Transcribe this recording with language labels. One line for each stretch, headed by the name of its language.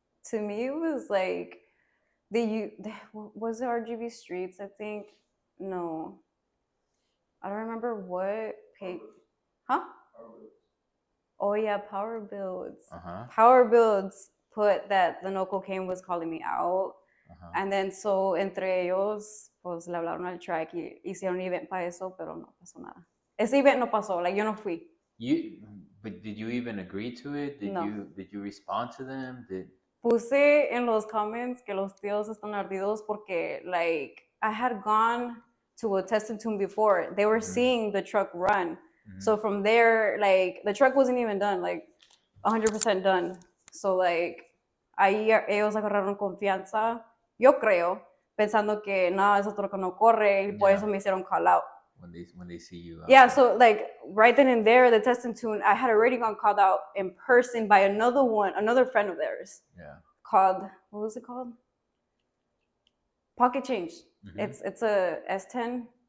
English: To me, it was like was it RGB Streets? I think no. I don't remember what page. Huh? Oh yeah, Power Builds. Power Builds put that the no cocaine was calling me out.
Spanish: And then so entre ellos pues le hablaron al track y hicieron un event para eso, pero no pasó nada. Ese event no pasó, like yo no fui.
English: But did you even agree to it? Did you respond to them?
Spanish: Puse en los comments que los tíos están ardidos porque like
English: I had gone to a test and tune before. They were seeing the truck run. So from there, like the truck wasn't even done, like 100% done.
Spanish: So like ahí ellos agarraron confianza, yo creo, pensando que no, esa truck no corre y por eso me hicieron call out.
English: When they see you. Yeah, so like right then and there, the test and tune, I had already gone called out in person by another friend of theirs. Yeah. Called, what was it called? Pocket Change. It's a S10.